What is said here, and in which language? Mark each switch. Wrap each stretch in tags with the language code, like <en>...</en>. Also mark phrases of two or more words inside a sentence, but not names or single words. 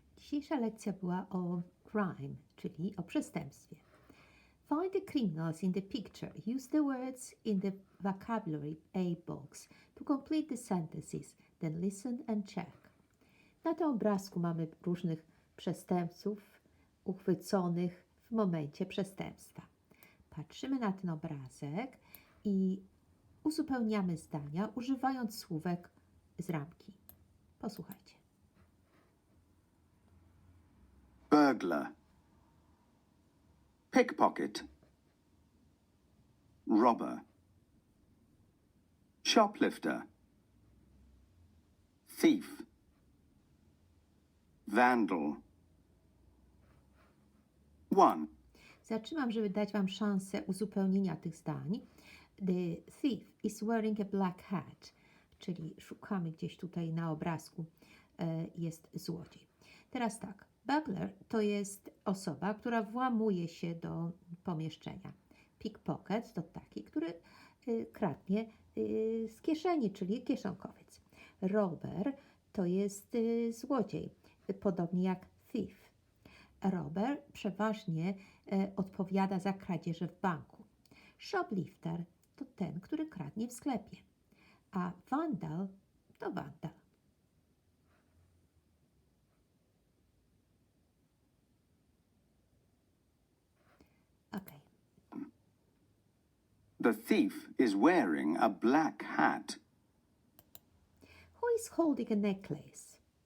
<pl>Dzisiejsza lekcja była o crime, czyli o przestępstwie.</pl> <en>Find the criminals in the picture. Use the words in the vocabulary A box to complete the sentences. Then listen and check.</en> <pl>Na tym obrazku mamy różnych przestępców uchwyconych w momencie przestępstwa. Patrzymy na ten obrazek i uzupełniamy zdania, używając słówek z ramki. Posłuchajcie.</pl> <en>Burglar, pickpocket, robber, shoplifter, thief, vandal. 1.</en> <pl>Zatrzymam, żeby dać Wam szansę uzupełnienia tych zdań.</pl> <en>The thief is wearing a black hat,</en> <pl>czyli szukamy gdzieś tutaj na obrazku, jest złodziej. Teraz tak, burglar to jest osoba, która włamuje się do pomieszczenia. Pickpocket to taki, który kradnie z kieszeni, czyli kieszonkowiec. Robber to jest złodziej, podobnie jak thief. Robber przeważnie odpowiada za kradzieże w banku. Shoplifter to ten, który kradnie w sklepie. A vandal to wandal.</pl> <en>Okay. The thief is wearing a black hat. Who is holding a necklace?</en>